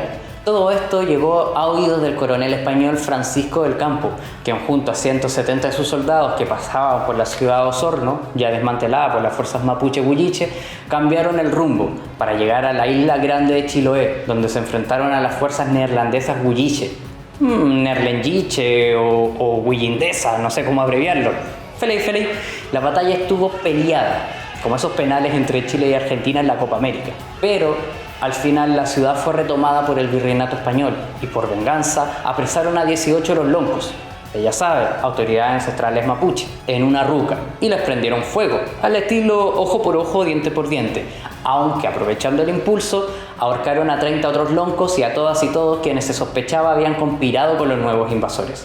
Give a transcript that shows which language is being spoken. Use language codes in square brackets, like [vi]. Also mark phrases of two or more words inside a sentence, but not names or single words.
[es] Todo esto llegó a oídos del coronel español Francisco del Campo, quien junto a 170 de sus soldados que pasaban por la ciudad de Osorno, ya desmantelada por las fuerzas mapuche-huilliche, cambiaron el rumbo para llegar a la isla grande de Chiloé, donde se enfrentaron a las fuerzas neerlandesas huilliche, neerlandische o huillindesa, no sé cómo abreviarlo. Feliz. La batalla estuvo peleada, como esos penales entre Chile y Argentina en la Copa América, pero al final la ciudad fue retomada por el virreinato español y por venganza apresaron a 18 de los loncos, ya saben, autoridades ancestrales mapuche, en una ruca y les prendieron fuego, al estilo ojo por ojo, diente por diente, aunque aprovechando el impulso ahorcaron a 30 otros loncos y a todas y todos quienes se sospechaba habían conspirado con los nuevos invasores.